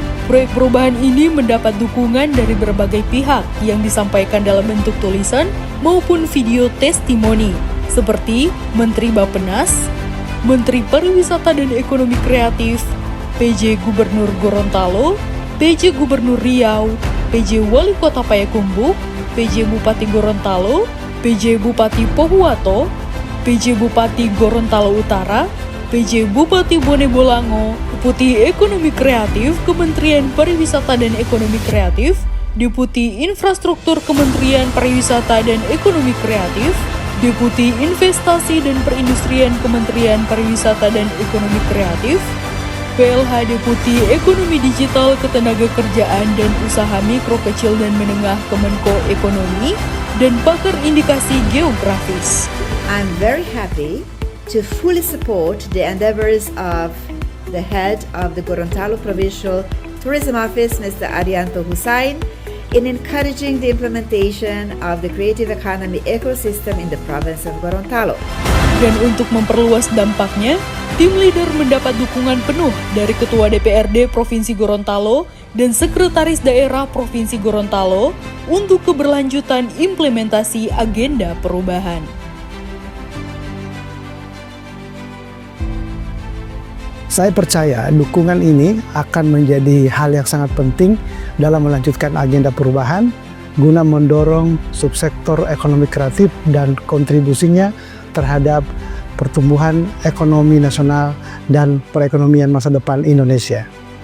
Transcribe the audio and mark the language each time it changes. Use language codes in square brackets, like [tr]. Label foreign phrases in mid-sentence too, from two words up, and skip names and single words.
[id] Proyek perubahan ini mendapat dukungan dari berbagai pihak yang disampaikan dalam bentuk tulisan maupun video testimoni, seperti Menteri Bappenas, Menteri Pariwisata dan Ekonomi Kreatif, PJ Gubernur Gorontalo, PJ Gubernur Riau, PJ Wali Kota Payakumbuh, PJ Bupati Gorontalo, PJ Bupati Pohuwato, PJ Bupati Gorontalo Utara, PJ Bupati Bone Bolango, Deputi Ekonomi Kreatif Kementerian Pariwisata dan Ekonomi Kreatif, Deputi Infrastruktur Kementerian Pariwisata dan Ekonomi Kreatif, Deputi Investasi dan Perindustrian Kementerian Pariwisata dan Ekonomi Kreatif, PLH Deputi Ekonomi Digital Ketenagakerjaan dan Usaha Mikro Kecil dan Menengah Kemenko Ekonomi, dan pakar indikasi geografis. [en] I'm very happy to fully support the endeavors of the head of the Gorontalo Provincial Tourism Office, Mr. Arianto Hussain, in encouraging the implementation of the creative economy ecosystem in the province of Gorontalo. [id] Dan untuk memperluas dampaknya, [en] tim leader [id] mendapat dukungan penuh dari Ketua DPRD Provinsi Gorontalo dan Sekretaris Daerah Provinsi Gorontalo untuk keberlanjutan implementasi agenda perubahan. Saya percaya dukungan ini akan menjadi hal yang sangat penting dalam melanjutkan agenda perubahan guna mendorong subsektor ekonomi kreatif dan kontribusinya terhadap pertumbuhan ekonomi nasional dan perekonomian masa depan Indonesia.